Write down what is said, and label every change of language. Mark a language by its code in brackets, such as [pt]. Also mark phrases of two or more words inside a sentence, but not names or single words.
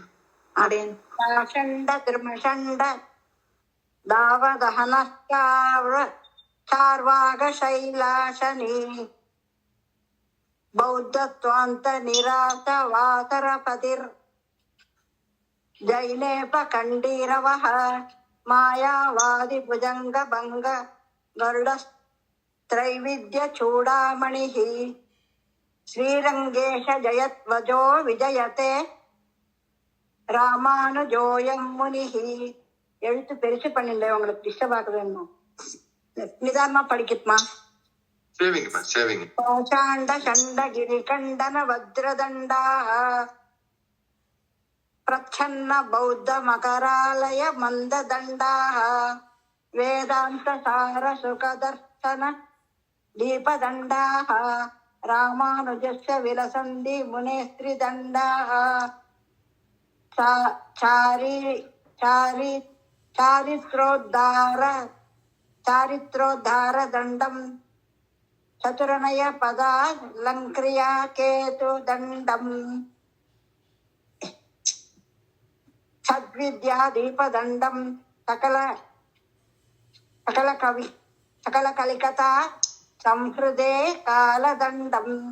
[sa] पाषण्ड द्रुमषण्ड दावदहन चार्वाक शैलाशनि बौद्धध्वान्त निरास वासरपतिर् जैनेभ कण्ठीरवः मायावादि भुजङ्ग भङ्ग गरुड त्रैविद्यचूडामणिः श्रीरङ्गेश जयध्वजो विजयते रामानुजोऽयं मुनिः. [ta] எழுத்து பெருசு பண்ணிட்டேன், உங்களுக்கு டிஸ்டர்ப் ஆகுதுன்னு. நிதானமா படிக்கட்டுமா? [sa] पाषण्ड षण्डगिरि खण्डन वज्रदण्डाः प्रच्छन्न बौद्ध मकरालय मन्थदण्डाः वेदान्त सार सुखदर्शन दीपदण्डाः रामानुजस्य विलसन्ति मुनेस्त्रिदण्डाः चारित्रोद्धार दंडम चतुरनय पदा लंक्रिया केतु दंडम सद्विद्या दीप दंडम सकल कलिकता संहृदे काल दंडम